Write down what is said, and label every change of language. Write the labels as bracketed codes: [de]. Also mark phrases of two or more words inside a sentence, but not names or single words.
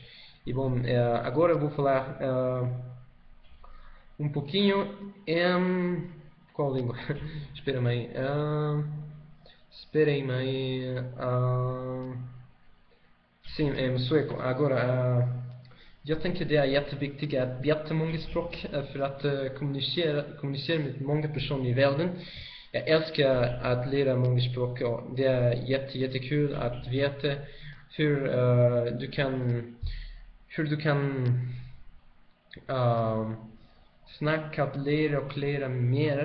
[pt] E, bom, agora eu vou falar um pouquinho em... Qual língua? Espera-me aí. Esperem-me aí. Sim, sueco. Agora, [sv] jag tänker det är jätteviktigt att veta många språk för att kommunicera med många personer i världen. Jag älskar att lära många språk och det är jättekul att veta hur du kan snacka och lära mer.